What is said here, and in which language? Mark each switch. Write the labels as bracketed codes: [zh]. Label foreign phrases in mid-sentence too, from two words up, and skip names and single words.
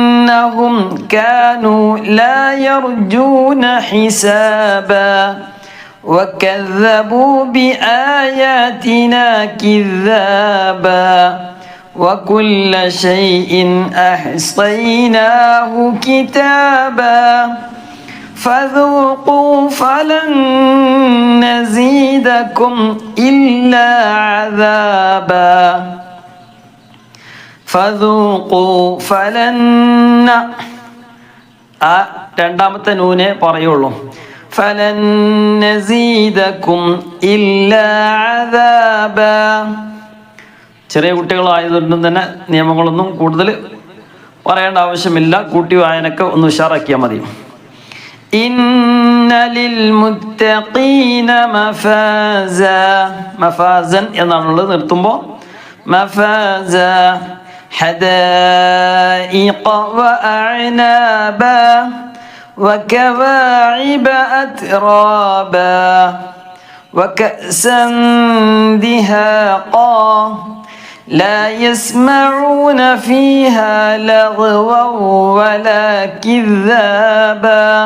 [ar] حسابا وكذبوا بآياتنا كذابا وكل شيء أحصيناه كتابا فذوقوا فلن نزيدكم إلا عذابا فذوقوا فلن [ml] രണ്ടാമത്തെ നൂനെ പറയുള്ളൂ. [ar] فلن نزيدكم إلا عذابا. [ml] ചെറിയ കുട്ടികളായതുകൊണ്ടും തന്നെ നിയമങ്ങളൊന്നും കൂടുതൽ പറയേണ്ട ആവശ്യമില്ല. കൂട്ടി വായനക്ക് ഒന്ന് ഉഷാറാക്കിയാൽ മതി. [ar] إن للمتقين مفازا. [ml] മഫാസൻ എന്നാണുള്ളത്, നിർത്തുമ്പോൾ മഫാസ. [ar] حدائق وأعنابا وكواعب أترابا وكأسا دهاقا لا يسمعون فيها لغوا ولا كذابا